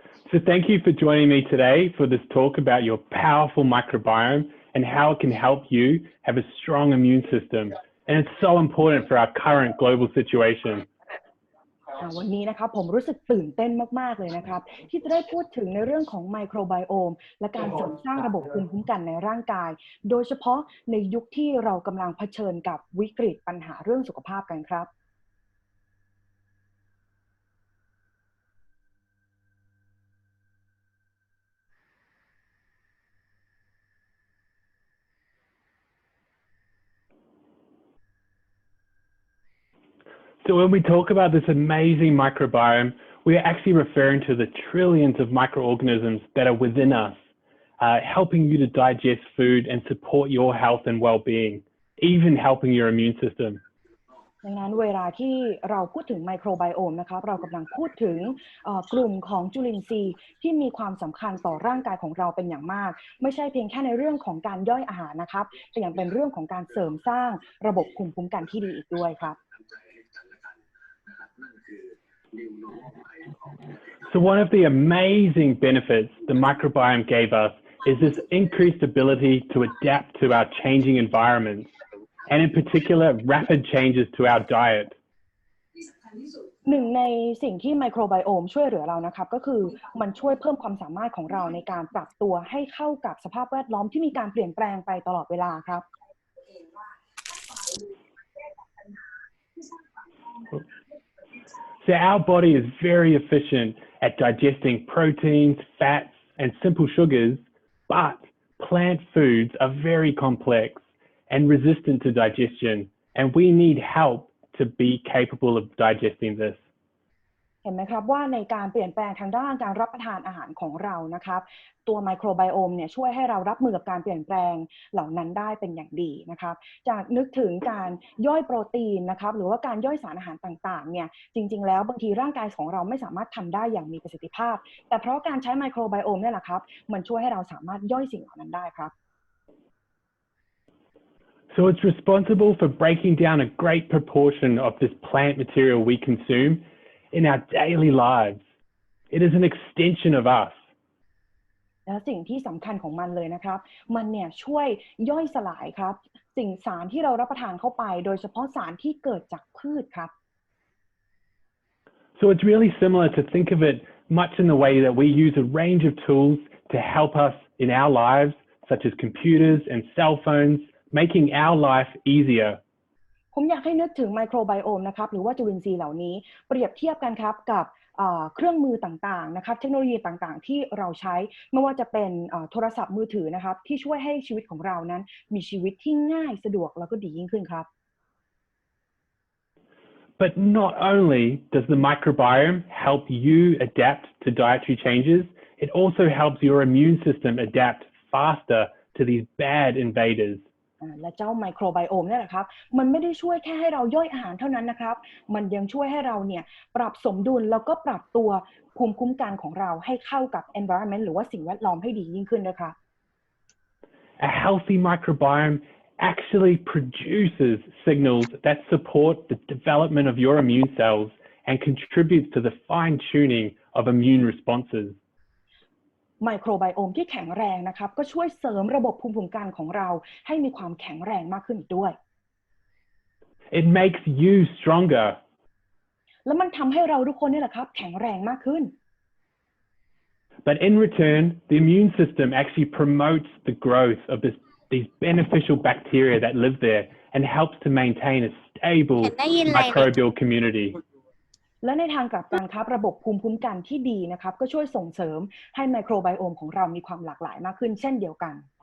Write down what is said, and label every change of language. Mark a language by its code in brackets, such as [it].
[en] So thank you for joining me today for this talk about your powerful microbiome and how it can help you have a strong immune system. And it's so important for our current global situation. [th] วันนี้นะครับผมรู้สึกตื่นเต้นมากๆเลยนะครับที่จะได้พูดถึงในเรื่องของไมโครไบโอมและการเสริมสร้างระบบภูมิคุ้มกันในร่างกายโดยเฉพาะในยุคที่เรากำลังเผชิญกับวิกฤตปัญหาเรื่องสุขภาพกันครับ [en] So when we talk about this amazing microbiome, we are actually referring to the trillions of microorganisms that are within us, helping you to digest food and support your health and well-being, even helping your immune system. [th] ดังนั้นเวลาที่เราพูดถึงไมโครไบโอมนะครับเรากำลังพูดถึงกลุ่มของจุลินทรีย์ที่มีความสำคัญต่อร่างกายของเราเป็นอย่างมากไม่ใช่เพียงแค่ในเรื่องของการย่อยอาหารนะครับแต่ยังเป็นเรื่องของการเสริมสร้างระบบภูมิคุ้มกันที่ดีอีกด้วยครับ [en] So one of the amazing benefits the microbiome gave us is this increased ability to adapt to our changing environments, and in particular, rapid changes to our diet. [th] หนึ่งในสิ่งที่ไมโครไบโอมช่วยเหลือเรานะครับก็คือมันช่วยเพิ่มความสามารถของเราในการปรับตัวให้เข้ากับสภาพแวดล้อมที่มีการเปลี่ยนแปลงไปตลอดเวลาครับ [en] So our body is very efficient at digesting proteins, fats, and simple sugars, but plant foods are very complex and resistant to digestion, and we need help to be capable of digesting this. [th] เห็นไหมครับว่าในการเปลี่ยนแปลงทางด้านการรับประทานอาหารของเรานะครับตัวไมโครไบโอมเนี่ยช่วยให้เรารับมือกับการเปลี่ยนแปลงเหล่านั้นได้เป็นอย่างดีนะครับจากนึกถึงการย่อยโปรตีนนะครับหรือว่าการย่อยสารอาหารต่างๆเนี่ยจริงๆแล้วบางทีร่างกายของเราไม่สามารถทำได้อย่างมีประสิทธิภาพแต่เพราะการใช้ไมโครไบโอมเนี่ยแหละครับมันช่วยให้เราสามารถย่อยสิ่งเหล่านั้นได้ครับ [en] So it's responsible for breaking down a great proportion of this plant material we consume in our daily lives. It is an extension of us. [th] และสิ่งที่สำคัญของมันเลยนะครับมันเนี่ยช่วยย่อยสลายครับสิ่งสารที่เรารับประทานเข้าไปโดยเฉพาะสารที่เกิดจากพืชครับ [en] So it's really similar to think of it much in the way that we use a range of tools to help us in our lives such as computers and cell phones, making our life easier. [th] ผมอยากให้นึกถึงไมโครไบโอมนะครับหรือว่าจุลินทรีย์เหล่านี้เปรียบเทียบกันครับกับเครื่องมือต่างๆนะครับเทคโนโลยีต่างๆที่เราใช้ไม่ว่าจะเป็นโทรศัพท์มือถือนะครับที่ช่วยให้ชีวิตของเรานั้นมีชีวิตที่ง่ายสะดวกแล้วก็ดียิ่งขึ้นครับ [en] But not only does the microbiome help you adapt to dietary changes, it also helps your immune system adapt faster to these bad invaders. [th] และเจ้าไมโครไบโอมเนี่ยแหละครับมันไม่ได้ช่วยแค่ให้เราย่อยอาหารเท่านั้นนะครับมันยังช่วยให้เราเนี่ยปรับสมดุลแล้วก็ปรับตัวภูมิคุ้มกันของเราให้เข้ากับ environment หรือว่าสิ่งแวดล้อมให้ดียิ่งขึ้นด้วยครับ [en] A healthy microbiome actually produces signals that support the development of your immune cells and contributes to the fine-tuning of immune responses. [th] ไมโครไบโอมที่แข็งแรงนะครับก็ช่วยเสริมระบบภูมิคุ้มกันของเราให้มีความแข็งแรงมากขึ้นอีกด้วย [en] It makes you stronger. [th] แล้วมันทำให้เราทุกคนนี่แหละครับแข็งแรงมากขึ้น [en] But in return, the immune system actually promotes the growth of these beneficial bacteria that live there and helps to maintain a stable microbial community. [th] และในทางกลับกันครับระบบภูมิคุ้มกันที่ดีนะครับก็ช่วยส่งเสริมให้ไมโครไบโอมของเรามีความหลากหลายมากขึ้นเช่นเดียวกัน